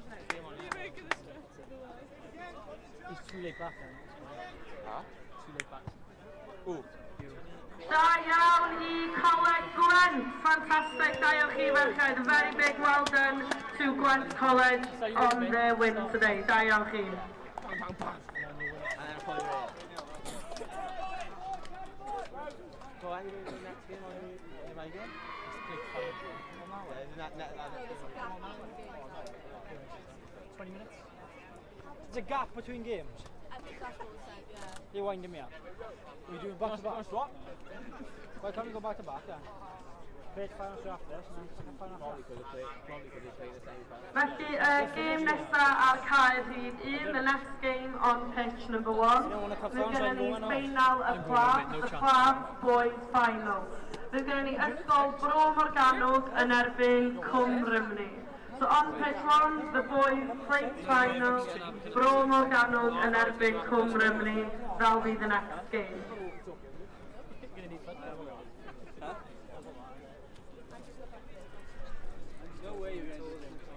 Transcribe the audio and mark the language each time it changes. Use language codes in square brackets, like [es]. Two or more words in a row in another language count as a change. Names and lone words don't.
[en] You're making the stretch of the life. He's too late back then. Huh? Too late back. Ooh. [cy] Da iawn I Coleg Gwent. Fantastic, da iawn chi ferched. [en] A very big well done to Gwent College on their win today. [cy] Da iawn chi. [en] And then probably so are you doing the next game or the my game? Yeah, No, there's a gap between games. 20 minutes? There's a gap between games. I think that's what we said, yeah. You're winding me up. Are you doing back to back? Why can't we go back to back then? Great finals after this, and then second final probably after. could have played the same time. [cy] Felly, game nesa ar Caerdydd 1, [en] the next game on pitch number 1. [cy] Fydd gennym ni final y [en] class boys final. [cy] Fydd gennym ni Ysgol Bro Morgannwg yn erbyn Cwm Rymni. [en] So on pitch 1, the boys plate final, Bro Morgannwg [cy] yn erbyn [en] Cwm Rymni. That'll be the next game. No way you're going to